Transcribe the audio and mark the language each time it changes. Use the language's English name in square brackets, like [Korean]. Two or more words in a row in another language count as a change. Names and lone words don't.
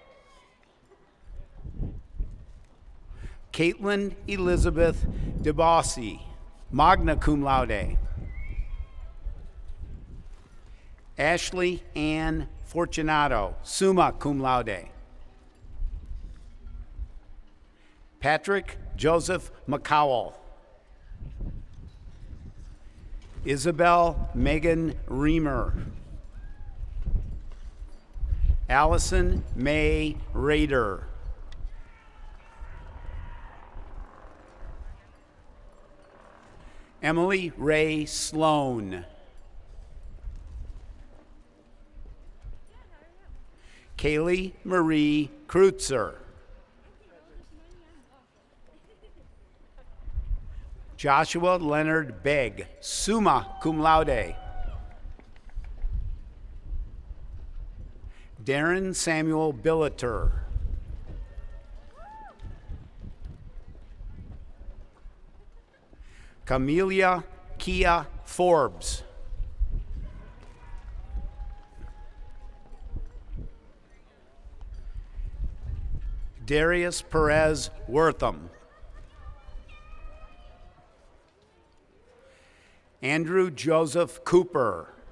[English] Caitlin Elizabeth DeBossi, [Latin] magna cum laude. [English] Ashley Ann Fortunato, [Latin] summa cum laude. [English] Patrick Joseph McCowell. Isabel Megan Reamer. Allison May Rader. Emily Ray Sloan. Kaylee Marie Kreutzer. Joshua Leonard Begg, [Latin] summa cum laude. [English] Darren Samuel Billeter. Camelia Kia Forbes. Darius Perez Wortham. Andrew Joseph Cooper.